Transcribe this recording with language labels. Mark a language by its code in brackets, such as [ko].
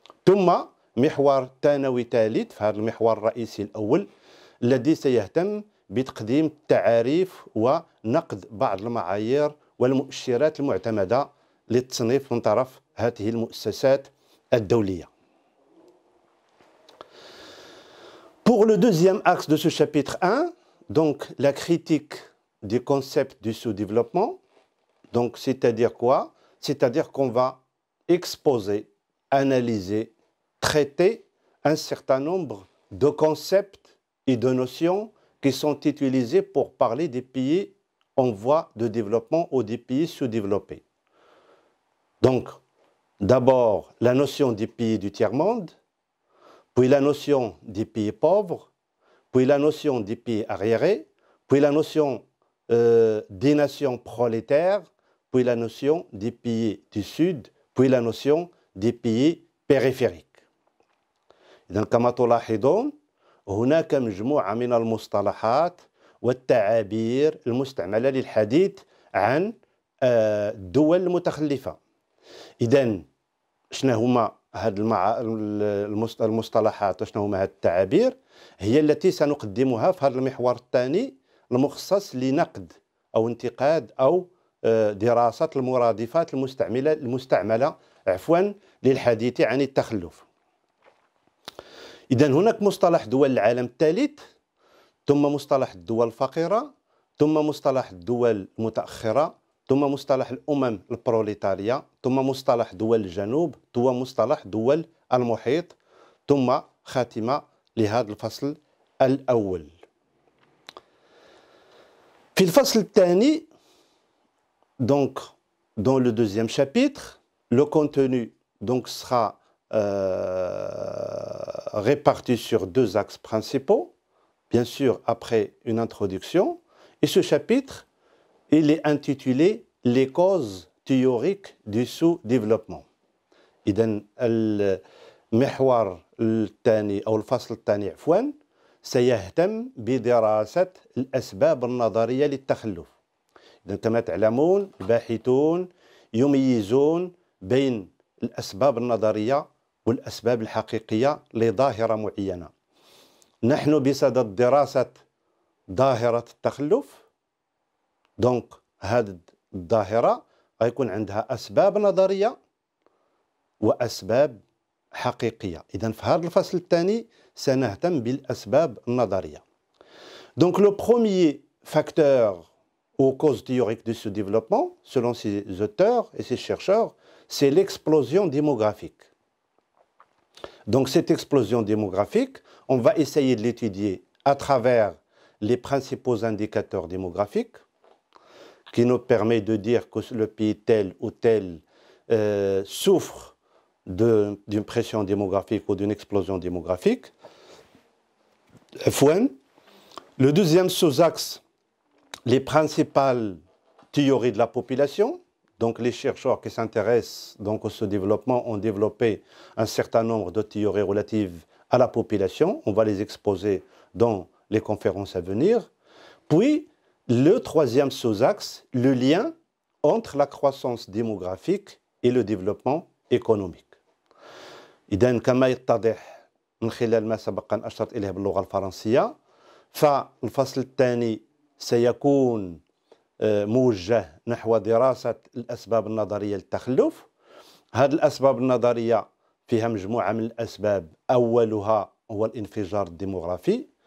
[ar] ثم محور ثانوي ثالث في هذا المحور الرئيسي الأول الذي سيهتم بتقديم تعاريف ونقد بعض المعايير والمؤشرات المعتمدة للتصنيف من طرف هذه المؤسسات الدولية. [fr] Pour le deuxième axe de ce chapitre 1, donc la critique du concept du sous-développement, donc c'est-à-dire quoi? C'est-à-dire qu'on va exposer, analyser, traiter un certain nombre de concepts et de notions qui sont utilisés pour parler des pays en voie de développement ou des pays sous-développés. Donc, d'abord, la notion des pays du tiers-monde, puis la notion des pays pauvres, puis la notion des pays arriérés, puis la notion des nations prolétaires, puis la notion des pays du Sud, puis la notion des pays périphériques. [ar] إذن كما تلاحظون هناك مجموعة من المصطلحات والتعابير المستعملة للحديث عن الدول المتخلفة. إذن شنو هما هاد المصطلحات وشنو هما هاد التعابير هي التي سنقدمها في هذا المحور الثاني المخصص لنقد أو انتقاد أو دراسة المرادفات المستعملة للحديث عن التخلف. إذن هناك مصطلح دول العالم الثالث، ثم مصطلح الدول الفقيرة، ثم مصطلح الدول المتأخرة، ثم مصطلح الأمم البروليتارية، ثم مصطلح دول الجنوب، ثم مصطلح دول المحيط، ثم خاتمة لهذا الفصل الأول. في الفصل الثاني [fr] donc dans le deuxième chapitre le contenu donc sera réparti sur deux axes principaux, bien sûr après une introduction, et ce chapitre il est intitulé les causes théoriques du sous-développement. [ar] إذن المحور الثاني أو الفصل الثاني عفوا سيهتم بدراسة الأسباب النظرية للتخلف. إذن كما تعلمون الباحثون يميزون بين الأسباب النظرية والأسباب الحقيقية لظاهرة معينة. نحن بصدد دراسة ظاهرة التخلف، دونك هذه الظاهرة غيكون عندها أسباب نظرية وأسباب حقيقية. إذن في هذا الفصل الثاني سنهتم بالأسباب النظرية. [fr] Donc le premier facteur aux causes théoriques de ce développement, selon ces auteurs et ces chercheurs, c'est l'explosion démographique. Donc cette explosion démographique, on va essayer de l'étudier à travers les principaux indicateurs démographiques qui nous permettent de dire que le pays tel ou tel souffre d'une pression démographique ou d'une explosion démographique. Le deuxième sous-axe, les principales théories de la population. Donc les chercheurs qui s'intéressent donc à ce développement ont développé un certain nombre de théories relatives à la population. On va les exposer dans les conférences à venir. Puis le troisième sous-axe, le lien entre la croissance démographique et le développement économique. [ar] إذن كما يتضح من خلال ما سبق أن أشرت إليه باللغة الفرنسية، فالفصل الثاني سيكون موجه نحو دراسة الأسباب النظرية للتخلف. هذه الأسباب النظرية فيها مجموعة من الأسباب، أولها هو الانفجار الديموغرافي.